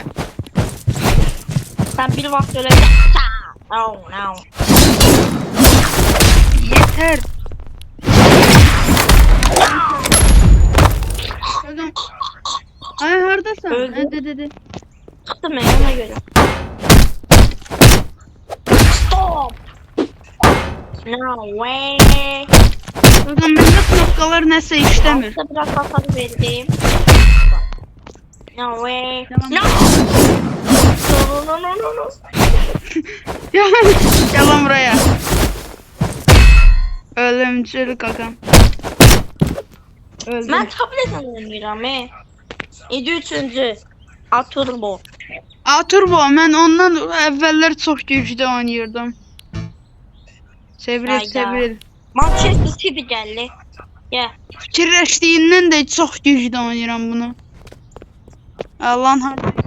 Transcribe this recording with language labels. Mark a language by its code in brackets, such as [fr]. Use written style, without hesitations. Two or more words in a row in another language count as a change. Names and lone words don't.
[tr] Sen bir vaxt öyle [en] Oh no. [az] Yeter. Ay hardasan? [tr] Öldüm. Dede. Çıktım ben ona göre. Stop. [en] No way. [az] Bakın bende knopkalar nəsə işləmir. [tr] Altta biraz hasar verdim. [en] No way. [tr] Tamam. [en] No. No. [tr] Yalan buraya. Ölümcül kakam. Öldüm. [az] Ben tabletten oynayıram he. 3-cü. Turbo. Turbo mən ondan əvvəllər çox güclü oynayırdım. Çevril. [tr] Manchester City geldi. Gel. [az] Fikirləşdiyindən də çox güclü oynayıram bunu. [tr] Allah'ın harcı.